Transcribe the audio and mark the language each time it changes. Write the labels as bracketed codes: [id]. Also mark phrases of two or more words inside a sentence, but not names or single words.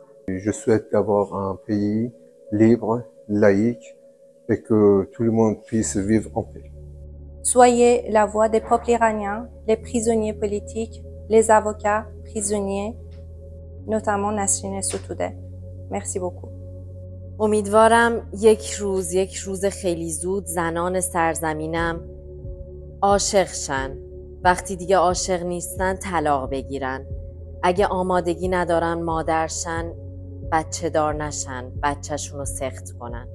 [fr] Je souhaite avoir un pays libre, laïque et que tout le monde puisse vivre en paix. Soyez la voix des peuples iraniens, les prisonniers politiques, les avocats, prisonniers, notamment Nasrin Sotoudeh. Merci beaucoup. [fa] امیدوارم یک روز خیلی زود زنان سرزمینم عاشق شن. وقتی دیگه عاشق نیستن طلاق بگیرن. اگه آمادگی ندارن مادرشن، بچه دار نشن، بچه‌شون رو سخت کنن.